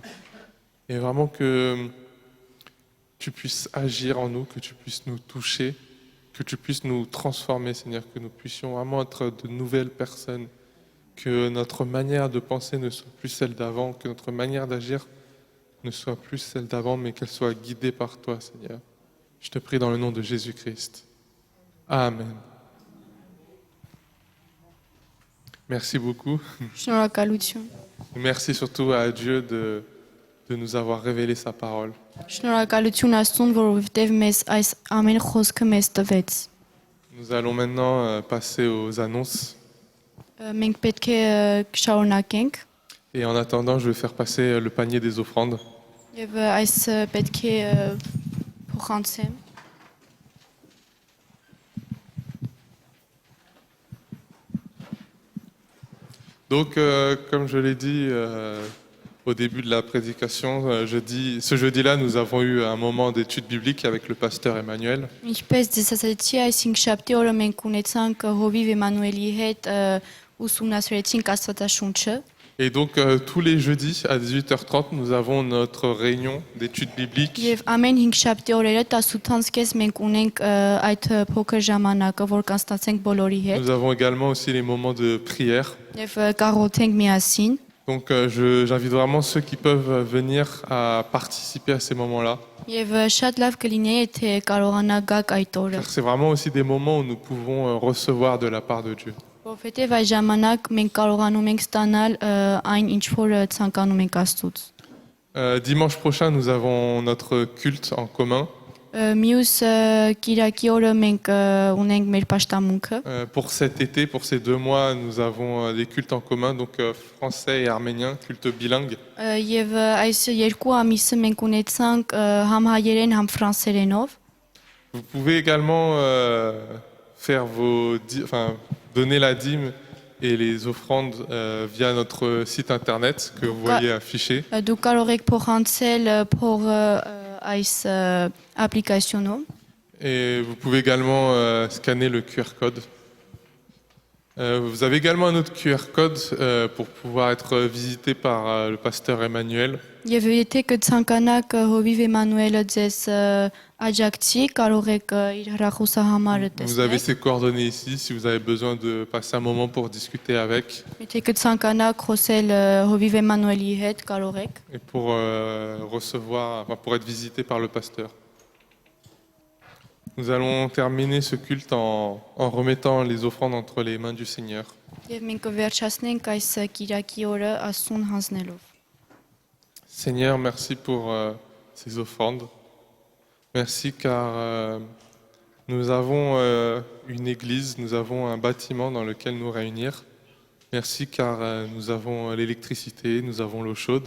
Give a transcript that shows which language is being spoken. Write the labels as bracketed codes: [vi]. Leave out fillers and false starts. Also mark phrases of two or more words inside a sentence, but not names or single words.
[fr] Et vraiment que tu puisses agir en nous, que tu puisses nous toucher, que tu puisses nous transformer, Seigneur, que nous puissions vraiment être de nouvelles personnes, que notre manière de penser ne soit plus celle d'avant, que notre manière d'agir ne soit plus celle d'avant, mais qu'elle soit guidée par toi, Seigneur. Je te prie dans le nom de Jésus-Christ. Amen. Merci beaucoup. [hy] Շնորհակալություն։ [fr] Merci surtout à Dieu de nous avoir révélé sa parole. [hy] Շնորհակալություն Աստծուն, որովհետև մեզ այս ամեն խոսքը մեզ տվեց։ [fr] Nous allons maintenant passer aux annonces. [hy] Մենք պետք է շարունակենք [fr] Et en attendant, je vais faire passer le panier des offrandes. [hy] եւ այս պետք է փոխանցեմ։ [fr] Donc, comme je l'ai dit au début de la prédication, ce jeudi-là, nous avons eu un moment d'étude biblique avec le pasteur Emmanuel. [hy] Ինչպես ձեզ ասացի, այս 5 օրը մենք ունեցանք Հովիվ Էմանուելի հետ ուսումնասիրեցինք Աստվածաշունչը [fr] Et donc, tous les jeudis à 18h30, nous avons notre réunion d'études bibliques. [hy] եւ ամեն 5 օրերը 18:30 մենք ունենք այդ փոքր ժամանակը, որ կանցնացենք բոլորի հետ [fr] Nous avons également aussi les moments de prière. [hy] եւ կաղոթենք միասին։ [fr] Donc, j'invite vraiment ceux qui peuvent venir à participer à ces moments-là. [hy] Եվ շատ լավ կլինի, եթե կարողանա գաք այդ օրը, [fr] Car c'est vraiment aussi des moments où nous pouvons recevoir de la part de Dieu. [hy] որովհետեւ այս ժամանակ մենք կարողանում ենք ստանալ այն, ինչ որ ցանկանում ենք Աստծուց։ [fr] Dimanche prochain, nous avons notre culte en commun. [hy] Մյուս Կիրակի օրը մենք ունենք մեր պաշտամունքը։ [fr] Pour cet été, pour ces 2 mois, nous avons des cultes en commun, donc français et arménien, culte bilingue. [hy] Եվ այս 2 ամիսը մենք ունեցանք համ հայերեն, համ ֆրանսերենով։ [fr] Vous pouvez également faire donner la dîme et les offrandes via notre site internet que vous voyez affiché. [hy] Դուք կարող եք փոխանցել փողը այս ապլիկացիոնով։ [fr] Et vous pouvez également scanner le QR code. Vous avez également un autre QR code pour pouvoir être visité par le pasteur Emmanuel. [hy] Եվ եթե կցանկանաք Հովիվ Էմանուելը ձեզ աջակցի, կարող եք իր հեռախոսահամարը [fr] Vous avez [hy] տեսնել։ [fr] ses coordonnées ici si vous avez besoin de passer un moment pour discuter avec [hy] Եթե կցանկանաք խոսել Հովիվ Էմանուելի հետ, կարող եք։ [fr] et pour pour être visité par le pasteur. Nous allons terminer ce culte en remettant les offrandes entre les mains du Seigneur. [hy] Եվ մենք կվերջացնենք այս Կիրակի օրը Աստծուն հանձնելով։ [fr] Seigneur, merci pour ces offrandes. Merci car nous avons une église, nous avons un bâtiment dans lequel nous réunir. Merci car nous avons l'électricité, nous avons l'eau chaude.